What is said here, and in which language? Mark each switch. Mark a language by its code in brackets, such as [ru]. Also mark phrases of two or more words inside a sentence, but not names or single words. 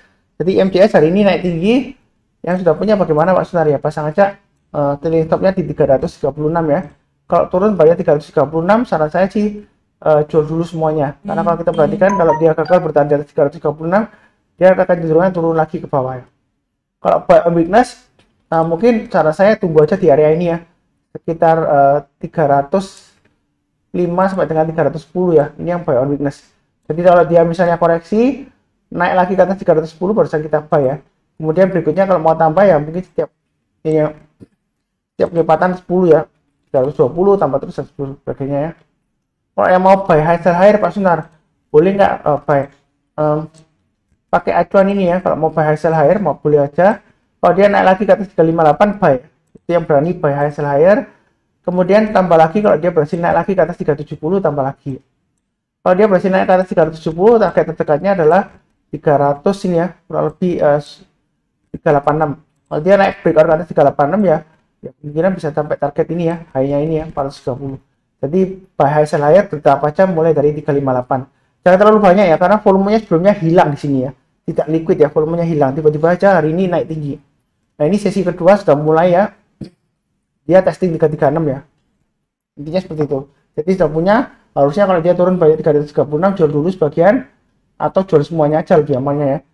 [id] Jadi IMGS hari ini naik tinggi. Yang sudah punya bagaimana Pak Sunar ya? Pasang aja [en] trailing stopnya [id] di 336 ya. Kalau turun bayar 336, saran saya sih jual dulu semuanya. Karena kalau kita perhatikan kalau dia gagal bertahan di atas 336, dia akan cenderungnya turun lagi ke bawah ya. Kalau [en] buy on weakness, [id] mungkin cara saya tunggu aja di area ini ya. Sekitar 305 sampai dengan 310 ya. Ini yang [en] buy on weakness. [id] Jadi kalau dia misalnya koreksi naik lagi ke atas 310 barusan kita buy ya. Kemudian berikutnya kalau mau tambah ya mungkin setiap ini setiap kelipatan 10 ya, 320 tambah terus 10 sebagainya ya. Kalau yang mau [en] buy high sell higher [id] Pak Sunar, boleh nggak buy pakai acuan ini ya. Kalau mau [en] buy high sell higher [id] mau boleh aja. Kalau dia naik lagi ke atas 358 buy, itu yang berani [en] buy high sell higher. [id] Kemudian tambah lagi kalau dia berhasil naik lagi ke atas 370 tambah lagi. Kalau dia berhasil naik ke atas 370, target terdekatnya adalah 300 ini ya, kurang lebih 386. Kalau dia naik breakout ke atas 386 ya kemungkinan bisa sampai target ini ya, high-nya ini ya 430. Jadi [en] buy high sell higher [id] bertahap aja mulai dari 358. Jangan terlalu banyak ya, karena volumenya sebelumnya hilang di sini ya, tidak liquid ya, volumenya hilang. Tiba-tiba aja hari ini naik tinggi. Nah ini sesi kedua sudah mulai ya, dia testing 336 ya. Intinya seperti itu. Jadi sudah punya, harusnya kalau dia turun bayar 336 jual dulu sebagian atau jual semuanya aja lebih amannya ya.